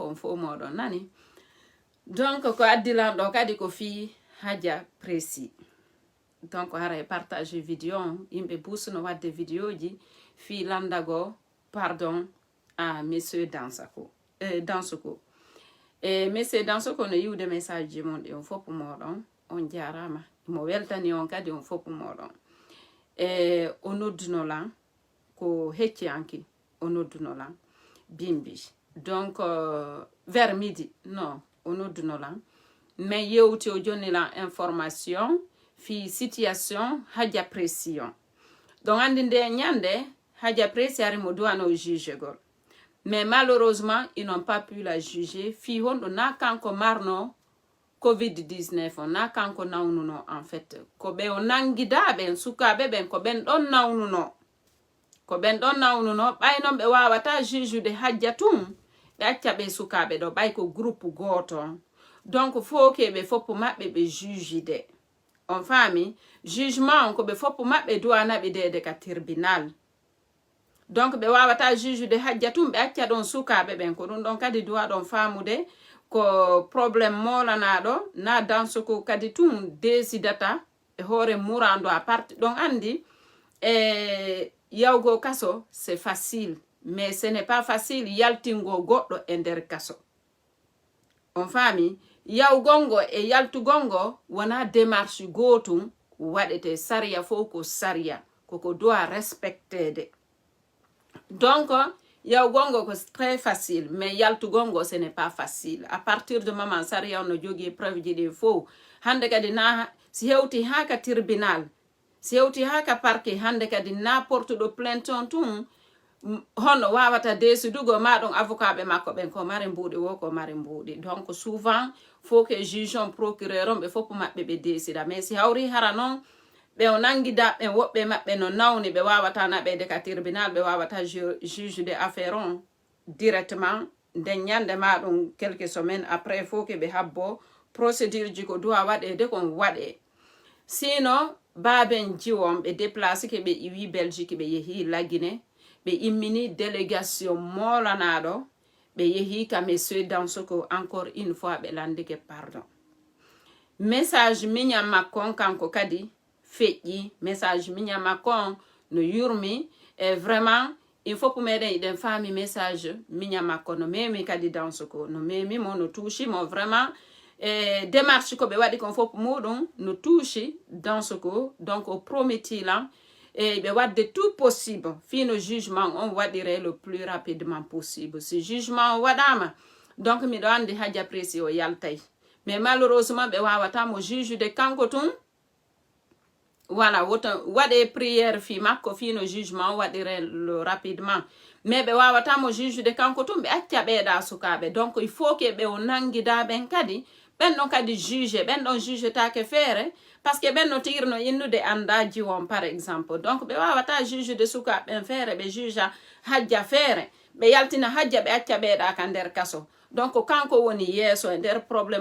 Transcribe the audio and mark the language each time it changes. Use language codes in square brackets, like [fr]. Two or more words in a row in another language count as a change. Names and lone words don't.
[ff] on fo moɗon nani. Donc ko addilan ɗo kadi ko fi Hadja Pressy. Donc haray [fr] partage vidéo [ff] on yimɓe busno wadde vidéo ji fi landago [fr] pardon à monsieur Dansoko [ff] e monsieur Dansoko no yiwde message ji mon ɗi on fof moɗon on jarama mo weltani on kadi on fof moɗon e o noddunolan ko hecciyanki o noddunolan bimbi [fr] donc vers midi non [ff] o noddunolan mais yewti o jonnilan information fi situation Hadja Pressy on donc andi nde ñande Hadja Pressy ari mo duwano juge gol [fr] mais malheureusement ils n'ont pas pu la juger [ff] fi honɗo na kanko marno covid-19 on na kanko nawnuno [fr] en fait [ff] ko ɓe o nangidaɓen sukaɓe ɓen ko ɓen ɗon nawnuno ɓay noon ɓe wawata juge de Hadja tum ɓe acca ɓe sukaɓe ɗo ɓay ko groupe goto [fr] donc faut que [ff] ɓe foppo maɓɓe ɓe juge de on faami jugement on ko ɓe foppo maɓɓe duwanaɓe dede ka [fr] tribunal donc [ff] ɓe wawata juge de Hadja tum ɓe acca ɗon sukaɓe ɓen ko ɗum ɗon kadi duwa ɗon famude ko probléme molanaɗo na Dansoko kadi tum décidata e hoore murando [fr] à parti [ff] ɗon andi yawgo kaso [fr] c'est facile mais ce n'est pas facile [ff] yaltingo goɗɗo e nder kaso on faami yawgongo e yaltugongo wona démarche gotum waɗete sariya fof ko sariya koko doit respectede donc yawgongo ko [fr] très facile [ff] mais yaltugongo [fr] ce n'est pas facile à partir de moment [ff] sariya no jogui preuve ji ɗi fof hande kadi na si hewti ha ka tribunal si hewti ha ka parquet hande kadi na portuɗo plainte on tum hono wawata desidugo maɗon avocat ɓe makko ɓen ko mari mbuɗi wo ko mari mbuɗi [fr] donc souvent faut que [ff] juge on procureur on ɓe foppo maɓɓe ɓe desida mais si hawri hara noon ɓe o nangida ɓen woɓɓe maɓɓe no nawni ɓe wawata naɓede ka tribunal ɓe wawata [fr] juge de affaire [ff] on directement nden ñande maɗum [fr] quelques semaines après [ff] faut que ɓe habbo procédure ji ko dowa waɗede kon waɗe sinon baben jiwon ɓe déplace ke ɓe iwi Belgique ɓe yeehi Laguine ɓe immini délégation molanaɗo ɓe yeehi ka monsieur Dansoko [fr] encore une fois [ff] ɓe landike pardon message miñam makkon kanko kadi feƴƴi message miñam makkon no yurmi e [fr] vraiment il faut pour [ff] meɗen iɗen faami message miñam makko no memi kadi Dansoko no memi mo no touchi mo [fr] vraiment démarche [ff] ko ɓe waɗi kon fof muɗum no touchi Dansoko donc o prometilan et ɓe wadde [fr] tout possible [ff] fino jugement on waɗire [fr] le plus rapidement possible [ff] si jugement o waɗama donc miɗo andi Hadja Pressy o yaltay [fr] mais malheureusement [ff] ɓe wawata mo juge de kanko tum voilà woto waɗe prière fi makko fino jugement o waɗire [fr] le rapidement [ff] mais ɓe wawata mo juge de kanko tum ɓe acca ɓeeɗa sukaɓe [fr] donc il faut que [ff] ɓe o nangida ɓen kadi ɓen ɗon kadi juge ɓen ɗon juge take feere [fr] par ce que [ff] ɓen no tirno innude andaji won [fr] par exemple donc [ff] ɓe wawata juge de sukaɓen feere ɓe jugea Hadja feere ɓe yaltina Hadja ɓe acca ɓeeɗa ka nder kaso donc kanko woni yeeso e nder probléme